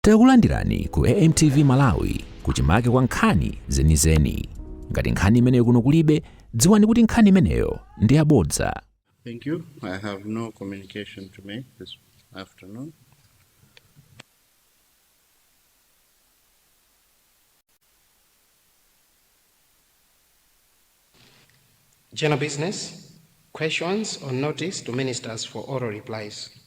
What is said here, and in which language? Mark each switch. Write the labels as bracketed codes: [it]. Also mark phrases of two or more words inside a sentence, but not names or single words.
[ny] Takulandirani ku AMTV Malawi kuchimake kwa nkhani zenizeni. Ngati nkhani imeneyo kuno kulibe, dziwani kuti nkhani imeneyo ndi yabodza. [en] Thank you. I have no communication to make this afternoon. General business, questions or notice to ministers for oral replies.